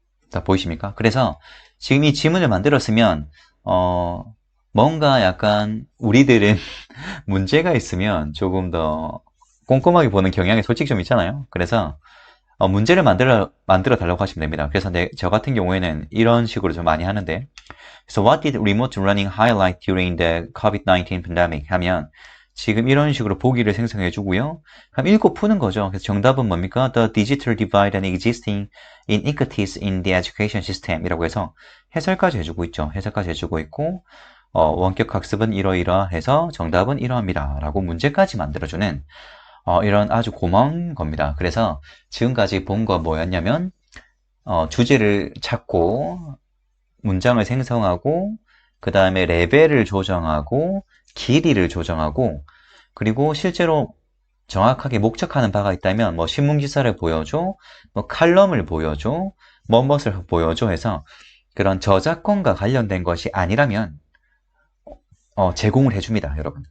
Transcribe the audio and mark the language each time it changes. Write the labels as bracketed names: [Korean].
[Korean] 자, 보이십니까? 그래서 지금 이 지문을 만들었으면 뭔가 약간 우리들은 문제가 있으면 조금 더 꼼꼼하게 보는 경향이 솔직히 좀 있잖아요. 그래서 문제를 만들어 달라고 하시면 됩니다. 그래서 저 같은 경우에는 이런 식으로 좀 많이 하는데, [English] So what did remote learning highlight during the COVID-19 pandemic? [Korean] 하면 지금 이런 식으로 보기를 생성해 주고요. 그럼 읽고 푸는 거죠. 그래서 정답은 뭡니까? [English] The digital divide and existing inequities in the education system [Korean] 이라고 해서 해설까지 해주고 있죠. 해설까지 해주고 있고 원격 학습은 이러이러해서 정답은 이러합니다. 라고 문제까지 만들어주는 이런 아주 고마운 겁니다. 그래서 지금까지 본 거 뭐였냐면 주제를 찾고 문장을 생성하고 그 다음에 레벨을 조정하고 길이를 조정하고 그리고 실제로 정확하게 목적하는 바가 있다면 뭐 신문기사를 보여줘, 뭐 칼럼을 보여줘, 무엇을 보여줘 해서 그런 저작권과 관련된 것이 아니라면 제공을 해줍니다, 여러분.